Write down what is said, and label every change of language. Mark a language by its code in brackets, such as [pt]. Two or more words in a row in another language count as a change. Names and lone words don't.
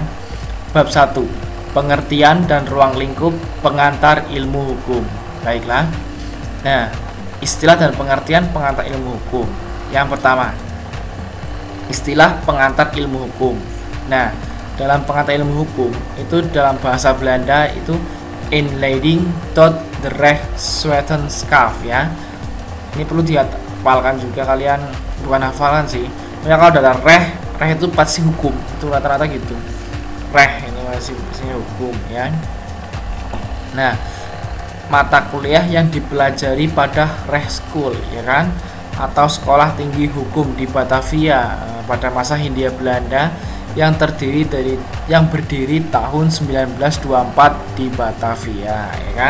[id] Bab 1, pengertian dan ruang lingkup pengantar ilmu hukum. Baiklah. Nah, istilah dan pengertian pengantar ilmu hukum. Yang pertama, istilah pengantar ilmu hukum. Nah, dalam pengantar ilmu hukum itu dalam bahasa Belanda itu [nl] inleiding tot de rechtswetenschap [id] ya. Ini perlu dihafalkan juga kalian, bukan hafalan sih. Pokoknya kalau ada reh itu pasti hukum, itu rata-rata gitu. Reh itu pasti hukum ya. Nah, mata kuliah yang dipelajari pada Rechtschool ya kan, atau sekolah tinggi hukum di Batavia pada masa Hindia Belanda yang berdiri tahun 1924 di Batavia ya kan.